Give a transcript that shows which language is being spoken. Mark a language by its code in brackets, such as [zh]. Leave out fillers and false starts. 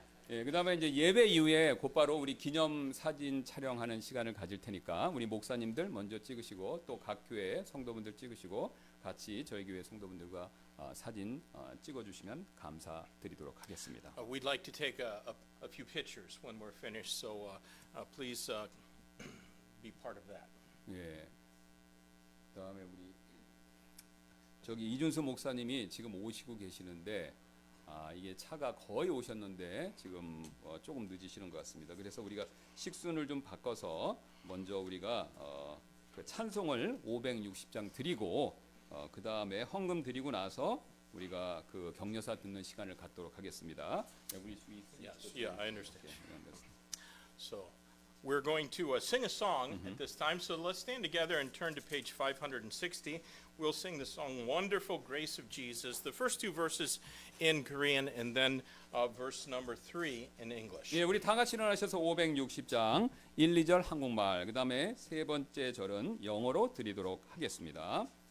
[ko] 예, 그다음에 이제 예배 이후에 곧바로 우리 기념 사진 촬영하는 시간을 가질 테니까 우리 목사님들 먼저 찍으시고 또 각 교회 성도분들 찍으시고 같이 저희 교회 성도분들과 사진 찍어주시면 감사드리도록 하겠습니다. [en] We'd like to take a few pictures when we're finished, so please be part of that. [ko] 예. 그다음에 우리 저기 이준수 목사님이 지금 오시고 계시는데 이게 차가 거의 오셨는데 지금 조금 늦으시는 것 같습니다. 그래서 우리가 식순을 좀 바꿔서 먼저 우리가 그 찬송을 560장 드리고 그 다음에 헌금 드리고 나서 우리가 그 격려사 듣는 시간을 갖도록 하겠습니다. [en] Yes, yeah, I understand. So we're going to sing a song at this time. So let's stand together and turn to page 560. We'll sing the song "Wonderful Grace of Jesus." The first two verses in Korean, and then verse number 3 in English. [ko] 예, 우리 다 같이 일어나셔서 560장 1, 2절 한국말, 그 다음에 세 번째 절은 영어로 드리도록 하겠습니다.